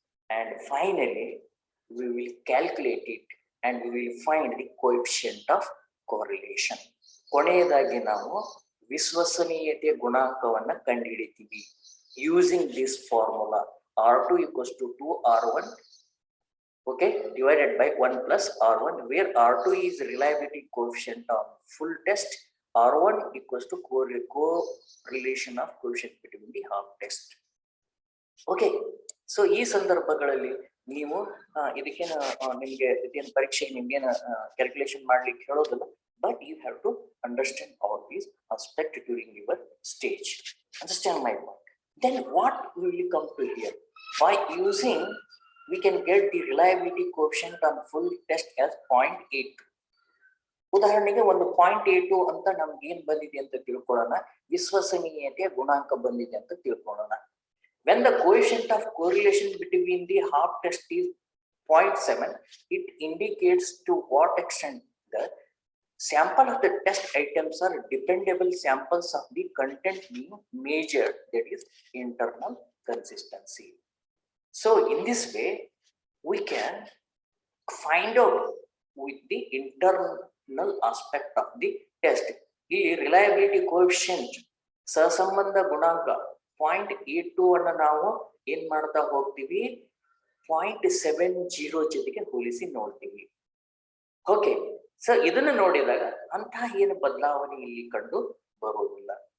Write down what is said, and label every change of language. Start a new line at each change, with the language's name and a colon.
English: And finally, we will calculate it and we will find the coefficient of correlation.
Kannada: ಕೊನೆಯದಾಗಿ ನಾವು ವಿಶ್ವಸನೀಯತೆ ಗುಣಾಂಕವನ್ನು ಕಂಡುಹಿಡಿತೀವಿ
English: using this formula. R2 equals to 2R1, okay, divided by 1 plus R1, where R2 is reliability coefficient of full test, R1 equals to correlation of coefficient between the half test.
Kannada: Okay, so ಈ ಸಂದರ್ಭಗಳಲ್ಲಿ ನೀವು ಇದಕ್ಕೇನು ನಿಮಗೆ ಇದೇನು ಪರೀಕ್ಷೆ ನಿಮ್ಗೇನು calculation ಮಾಡ್ಲಿಕ್ಕೆ ಹೇಳೋದಿಲ್ಲ,
English: but you have to understand all these aspects during your stage. Understand my point? Then what will you come to here? By using, we can get the reliability coefficient on full test as 0.82.
Kannada: ಉದಾಹರಣೆಗೆ ಒಂದು 0.82 ಅಂತ ನಮ್ಗೆ ಏನ್ ಬಂದಿದೆ ಅಂತ ತಿಳ್ಕೊಳ್ಳೋಣ, ವಿಶ್ವಸನೀಯತೆಯ ಗುಣಾಂಕ ಬಂದಿದೆ ಅಂತ ತಿಳ್ಕೊಳ್ಳೋಣ.
English: When the coefficient of correlation between the half test is 0.7, it indicates to what extent the sample of the test items are dependable samples of the content being measured, that is internal consistency. So in this way, we can find out with the internal aspect of the test. The reliability coefficient
Kannada: ಸಹಸಂಬಂಧ ಗುಣಾಂಕ 0.82 ಅನ್ನು ನಾವು ಏನ್ ಮಾಡ್ತಾ ಹೋಗ್ತೀವಿ, 0.70 ಜೊತೆಗೆ ಹೋಲಿಸಿ ನೋಡ್ತೀವಿ. Okay, so ಇದನ್ನ ನೋಡಿದಾಗ ಅಂತಹ ಏನು ಬದಲಾವಣೆ ಇಲ್ಲಿ ಕಂಡು ಬರುವುದಿಲ್ಲ.